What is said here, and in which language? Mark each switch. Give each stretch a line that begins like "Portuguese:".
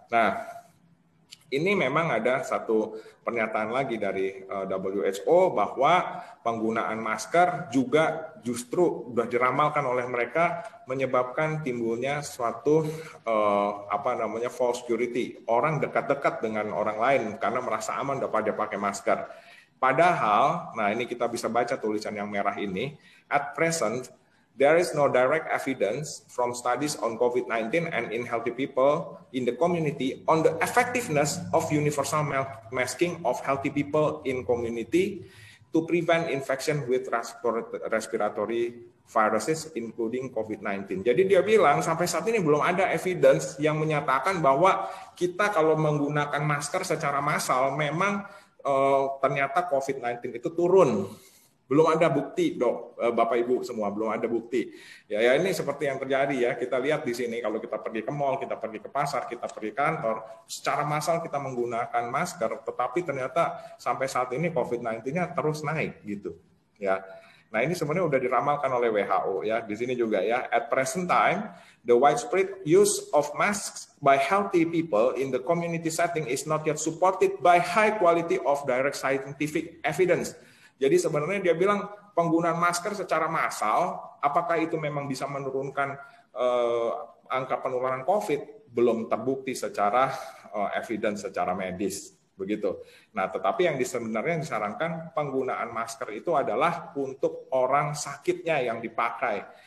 Indonesian: Nah, ini memang ada satu pernyataan lagi dari WHO bahwa penggunaan masker juga justru sudah diramalkan oleh mereka menyebabkan timbulnya suatu false security. Orang dekat-dekat dengan orang lain karena merasa aman dapat dia pakai masker. Padahal, nah ini kita bisa baca tulisan yang merah ini,
English: at present there is no direct evidence from studies on COVID-19 and in healthy people in the community on the effectiveness of universal masking of healthy people in community to prevent infection with respiratory viruses including COVID-19.
Indonesian: Jadi dia bilang sampai saat ini belum ada evidence yang menyatakan bahwa kita kalau menggunakan masker secara massal memang ternyata COVID-19 itu turun. Belum ada bukti, dok, Bapak Ibu semua, belum ada bukti. Ya ini seperti yang terjadi ya, kita lihat di sini kalau kita pergi ke mall, kita pergi ke pasar, kita pergi ke kantor, secara massal kita menggunakan masker, tetapi ternyata sampai saat ini COVID-19-nya terus naik gitu. Ya. Nah, ini sebenarnya udah diramalkan oleh WHO ya. Di sini juga ya,
English: at present time, the widespread use of masks by healthy people in the community setting is not yet supported by high quality of direct scientific evidence.
Indonesian: Jadi sebenarnya dia bilang penggunaan masker secara massal, apakah itu memang bisa menurunkan angka penularan COVID? Belum terbukti secara evidence, secara medis. Begitu. Nah, tetapi yang sebenarnya disarankan penggunaan masker itu adalah untuk orang sakitnya yang dipakai.